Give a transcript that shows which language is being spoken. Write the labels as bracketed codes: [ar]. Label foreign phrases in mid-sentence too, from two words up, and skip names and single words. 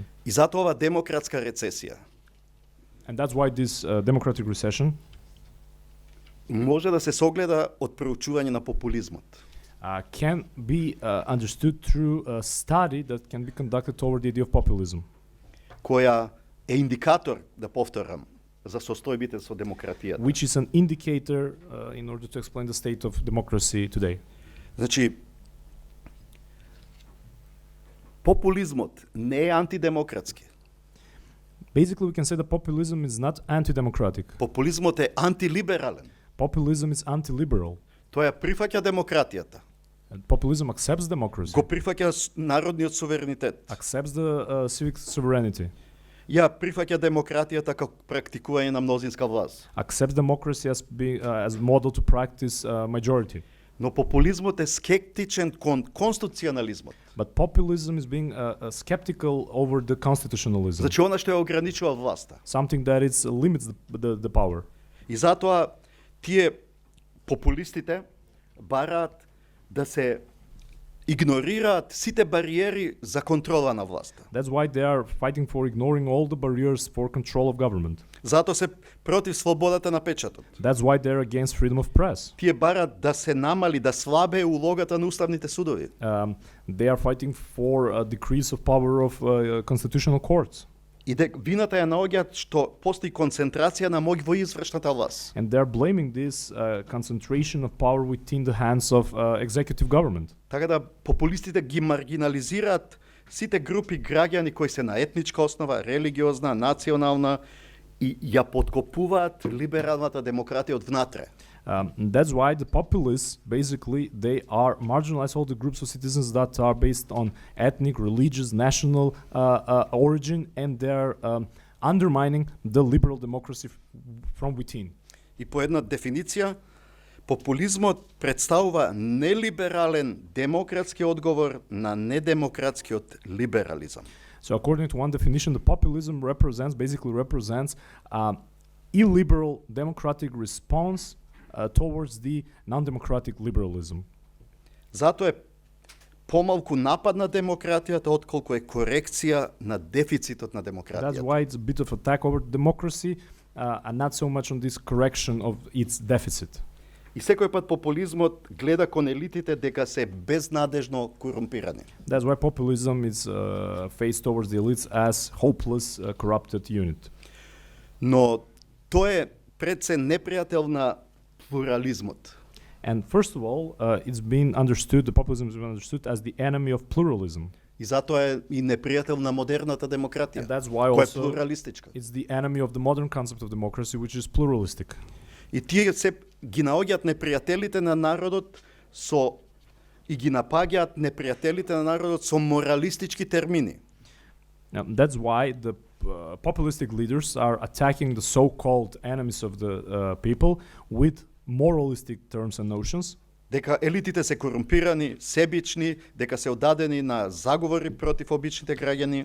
[mk] И затоа ова демократска рецесија [en] And that's why this democratic recession [mk] може да се согледа од проучување на популизмот. [en] can be understood through a study that can be conducted toward the idea of populism, [mk] Која е индикатор, да повторам, за состојбите со демократијата. [en] which is an indicator in order to explain the state of democracy today. [mk] Значи, популизмот не е антидемократски. [en] Basically, we can say that populism is not anti-democratic. [mk] Популизмот е антилиберален. [en] Populism is anti-liberal. [mk] Тој ја прифаќа демократијата, [en] And populism accepts democracy, [mk] го прифаќа народниот суверенитет, [en] accepts the civic sovereignty, [mk] ја прифаќа демократијата како практикување на мнозинска власт. [en] accepts democracy as model to practice majority. [mk] Но популизмот е скептичен кон конституционализмот. [en] But populism is being skeptical over the constitutionalism, [mk] Значи она што ја ограничува власта. [en] something that limits the power. [mk] И затоа тие популистите бараат да се игнорираат сите бариери за контрола на власта. [en] That's why they are fighting for ignoring all the barriers for control of government. [mk] Затоа се против слободата на печатот. [en] That's why they're against freedom of press. [mk] Тие бараат да се намали, да слабее улогата на уставните судови. [en] They are fighting for a decrease of power of constitutional courts. [mk] И вината ја наоѓаат што постои концентрација на моќ во извршната власт. [en] And they're blaming this concentration of power within the hands of executive government. [mk] Така да популистите ги маргинализираат сите групи граѓани кои се на етничка основа, религиозна, национална и ја подкопуваат либералната демократија од внатре. [en] That's why the populists, basically, they are marginalize all the groups of citizens that are based on ethnic, religious, national origin, and they're undermining the liberal democracy from within. [mk] И по една дефиниција, популизмот представува нелиберален демократски одговор на недемократскиот либерализам. [en] So according to one definition, the populism basically represents illiberal democratic response towards the non-democratic liberalism. [mk] Зато е помалку напад на демократијата отколку е корекција на дефицитот на [en] That's [mk] демократијата. [en] why it's a bit of attack over democracy and not so much on this correction of its deficit. [mk] И секој пат популизмот гледа кон елитите дека се безнадежно корумпирани. [en] That's why populism is faced towards the elites as hopeless, corrupted unit. [mk] Но тоа е пред се непријател на плурализмот. [en] And first of all, the populism has been understood as the enemy of pluralism. [mk] И затоа е и непријател на модерната демократија, [en] And that's why [mk] која е [en] also [mk] плуралистичка. [en] it's the enemy of the modern concept of democracy, which is pluralistic. [mk] И тие се ги наоѓаат непријателите на народот и ги напаѓаат непријателите на народот со моралистички термини. [en] That's why the populistic leaders are attacking the so-called enemies of the people with moralistic terms and notions. [mk] Дека елитите се корумпирани, себични, дека се одадени на заговори против обичните граѓани.